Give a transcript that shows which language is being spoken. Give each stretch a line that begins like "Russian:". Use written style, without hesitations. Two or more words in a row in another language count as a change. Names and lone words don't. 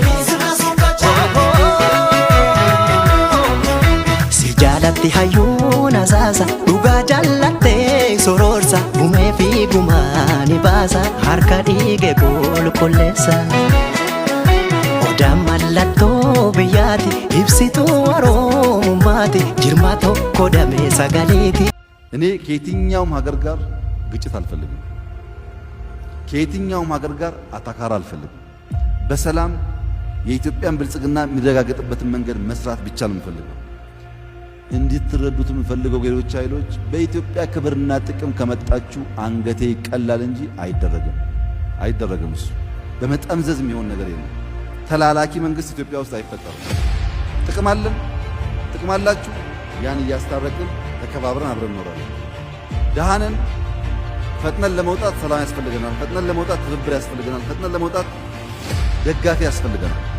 Oromo: si jaalatti hayyuun asaasa dhugaa jallattee sororsa gumee fi gumaani baasa harka dhiige qulqulleessa odaan mallattoo biyyaati ibsituu oromummaati jirma tokko damee sagaleeti
Amharic: እኔ ከየትኛውም ሀገር ጋር ግጭት አልፈልግም። ከየትኛውም ሀገር ጋር አታካራ አልፈልግም። በሰላም የኢትዮጵያን ብልጽግና የሚረጋገጥበትን መንገድ መስራት ብቻ ነው የምፈልገው። እንድትረዱት የምፈልገው ሌሎች ኃይሎች በኢትዮጵያ ክብርና ጥቅም ከመጣችሁ አንገቴ ይቀላል እንጂ አይደረግም። እሱ በመጠምዘዝ የሚሆን ነገር የለም። ተላላኪ መንግስት ኢትዮጵያ ውስጥ አይፈጠርም። ጥቅም አለን፣ ጥቅም አላችሁ፣ ያን እያስታረቅን ተከባብረን አብረን እንኖራለን። ደሃነን ፈጥነን ለመውጣት ሰላም ያስፈልገናል። ፈጥነን ለመውጣት ትብብር ያስፈልገናል። ፈጥነን ለመውጣት ደጋፊ ያስፈልገናል።